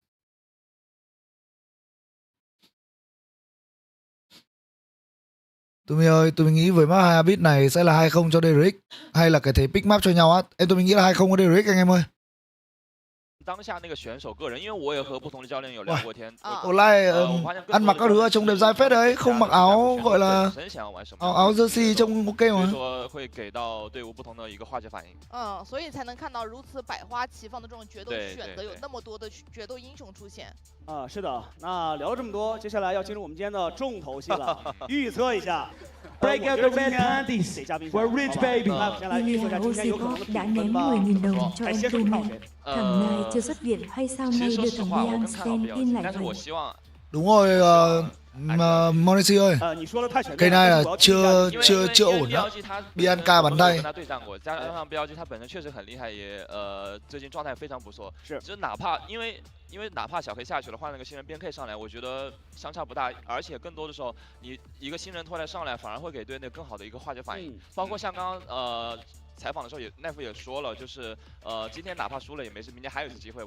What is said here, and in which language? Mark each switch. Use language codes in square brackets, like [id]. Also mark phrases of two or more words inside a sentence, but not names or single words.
[vi] Tumi ơi, tôi nghĩ với map 2 Abit này sẽ là 2-0 cho DRX hay là cái thế [en] pick map [vi] cho nhau á. Em tôi nghĩ là 2-0 cho DRX anh em ơi. [zh] 当下那个选手个人，因为我也和不同的教练有聊过天。 [vi] Online ăn mặc các thứ trông đẹp dai phết đấy, không mặc áo gọi là áo jersey trông ok [zh] 所以 [vi] mà. [zh] 说会给到队伍不同的一个化学反应。所以才能看到如此百花齐放的这种决斗对选择，有那么多的决斗英雄出现。是的。那聊了这么多，接下来要进入我们今天的重头戏了，预测一下。 [en] Break out the red panties. We're rich baby. [vi] đã ném 10.000 đồng cho em Tumi. Thằng này chưa xuất viện hay sao nay đưa thằng VIE-ENG [en] stand in [vi] lại vậy? Đúng rồi Monesi ơi. Cái này là chưa ổn đó. Bianca bắn tay. [zh] 加上 BLG 他本身确实很厉害，也最近状态非常不错。是，就哪怕因为哪怕小 K 下去了，换了个新人边 K 上来，我觉得相差不大，而且更多的时候，你一个新人拖来上来，反而会给队内更好的一个化学反应。包括像刚刚采访的时候奈夫也说了，就是今天哪怕输了也没事，明天还有一次机会。